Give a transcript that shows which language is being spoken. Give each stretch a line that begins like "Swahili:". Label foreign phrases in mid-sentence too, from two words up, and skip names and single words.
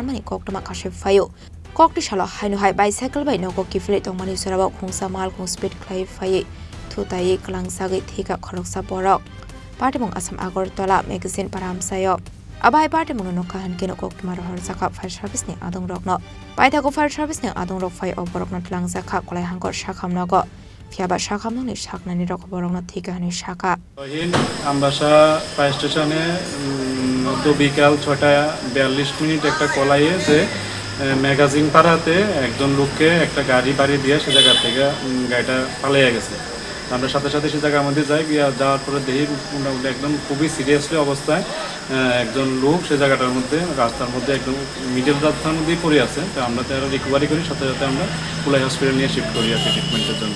Kok Borok: mani kok tuma kashe fayo kok di shala Haino hai bicycle bai nogo kifle tong mani suraba Khungsa Malkhung speed kelai faye Thuthaiwi Khwlangjagwi Thwikha Khoroksa Borok pati mung asam Agartala magazine para amsayo abai pati mung no kahan keno kok tuma rohor zakap
English: fire service
Kok Borok: ni adong rokno paithago
English: fire service
Kok Borok: ni adong rok fai Borok na Khwlangjagwi Khulai Sakhamnogo Fiaba Sakhamno ni saknani rok Borok na Thwikha ni saka
Bangla: আমবাসা
English: fire station-e
Bangla: তো বিকাল 6:42 একটা কল আইয়ে যে ম্যাগাজিন পাড়াতে একজন লোককে একটা গাড়ি বাড়ি দিয়ে সে জায়গা থেকে গাড়িটা পালিয়ে গেছে আমরা সাথে সাথে সে জায়গার মধ্যে যাই যাওয়ার পরে দেখি মোটামুটি একদম খুবই সিরিয়াসলি অবস্থায় একজন লোক সে জায়গাটার মধ্যে রাস্তার মধ্যে একদম মিডল রাস্তার মধ্যেই পড়ে আছে তো আমরা তারা রিকভারি করি সাথে সাথে আমরা খুলনা হসপিটাল নিয়ে শিফট করি আর ট্রিটমেন্টের জন্য